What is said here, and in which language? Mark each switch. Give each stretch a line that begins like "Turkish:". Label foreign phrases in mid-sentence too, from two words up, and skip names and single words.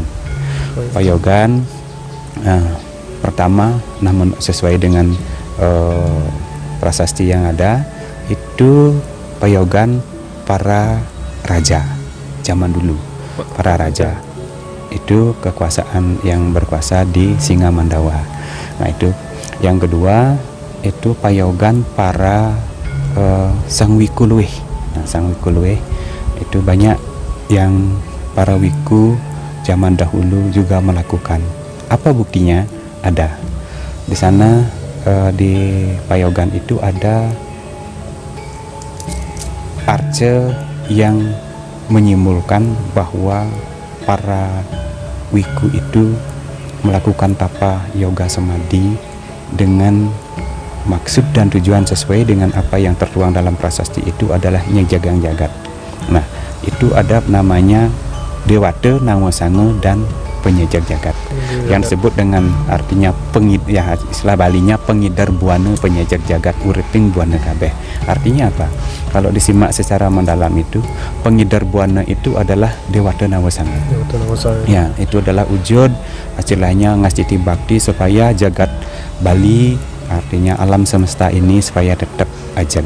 Indonesian: Payogan pertama, namun sesuai dengan prasasti yang ada, itu payogan para raja zaman dulu. Para raja itu kekuasaan yang berkuasa di Singamandawa. Nah, itu yang kedua, itu payogan para Sang Wiku Luwih. Nah, Sang Wiku Luwih itu banyak yang para wiku zaman dahulu juga melakukan. Apa buktinya? Ada di sana, di payogan itu ada arca yang menyimpulkan bahwa para wiku itu melakukan tapa yoga samadhi dengan maksud dan tujuan sesuai dengan apa yang tertuang dalam prasasti itu adalah
Balinese: nyejagang jagat.
Indonesian: Nah, itu ada namanya Dewata, Nawasanga, dan Penyejak Jagat. Yang disebut dengan artinya istilah Balinya
Balinese: pengidar buana penyejak jagat uriping buana kabeh.
Indonesian: Artinya apa? Kalau disimak secara mendalam itu, pengidar buana itu adalah Dewata Nawasanga. Ya, itu adalah wujud istilahnya ngasih bakti supaya jagat Bali, artinya alam semesta ini supaya tetap ajan.